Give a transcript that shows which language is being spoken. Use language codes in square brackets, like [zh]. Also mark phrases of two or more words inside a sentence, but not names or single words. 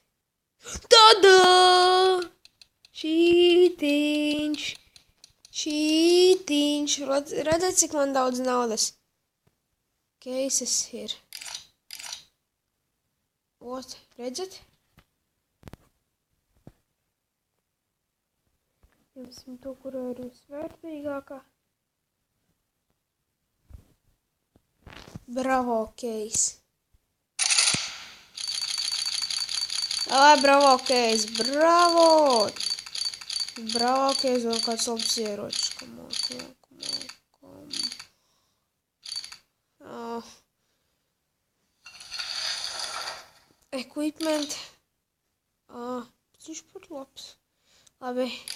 [lv] Tadā! Čītiņš. Redzat, cik man daudz naudas? Cases ir. Ot, redzat? Ņemsim to, kurā ir visvērtīgākā. Bravo, Case. Bravo, Case, bravo! Bravo, Case, vēl kāds labs ieročs. Equipment. Viņš pat labs. Labi.